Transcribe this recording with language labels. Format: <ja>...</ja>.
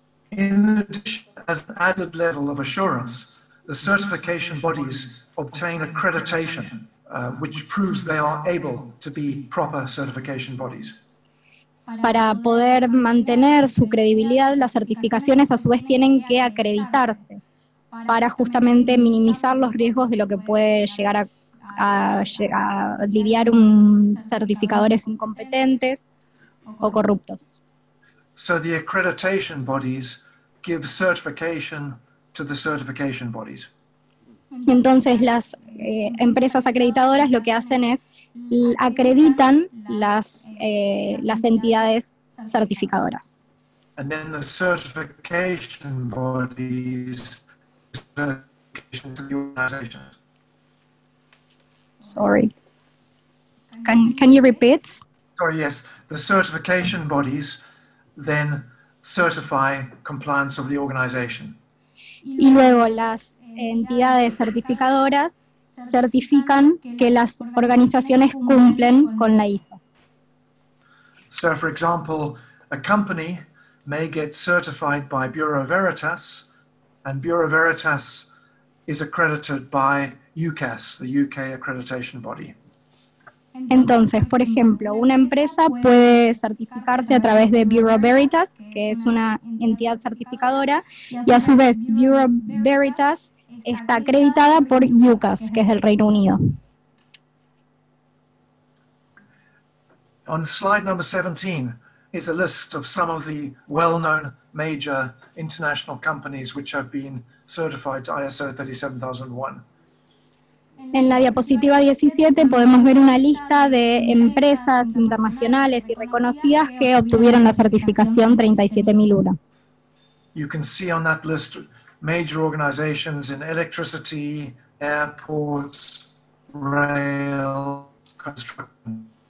<en>In addition, as an added level of assurance, the certification bodies obtain accreditation, which proves they are able to be proper certification bodies.</en> <es>Para poder mantener su credibilidad, las certificaciones a su vez tienen que acreditarse para justamente minimizar los riesgos de lo que puede llegar a lidiar certificadores incompetentes o corruptos.</es> <en>So the accreditation bodies give certification to the certification bodies.</en> <es>Entonces las empresas acreditadoras lo que hacen es acreditan las entidades certificadoras.</es> <en>And then the certification bodies certification to the organizations. Sorry. Can you repeat? Sorry, yes. The certification bodies then certify compliance of the organization.</en> <es>Y luego las entidades certificadoras certifican que las organizaciones cumplen con la ISO.</es> <en>So, for example, a company may get certified by Bureau Veritas, and Bureau Veritas is accredited by UCAS, the UK accreditation body.</en> <es>Entonces, por ejemplo, una empresa puede certificarse a través de Bureau Veritas, que es una entidad certificadora, y a su vez Bureau Veritas está acreditada por UCAS, que es del Reino Unido.</es> <en>On slide number 17 is a list of some of the well-known major international companies which have been certified to ISO 37001.</en> <es>En la diapositiva 17 podemos ver una lista de empresas internacionales y reconocidas que obtuvieron la certificación 37001.</es> <en>You can see on that list major organizations in electricity, airports, rail, construction.</en>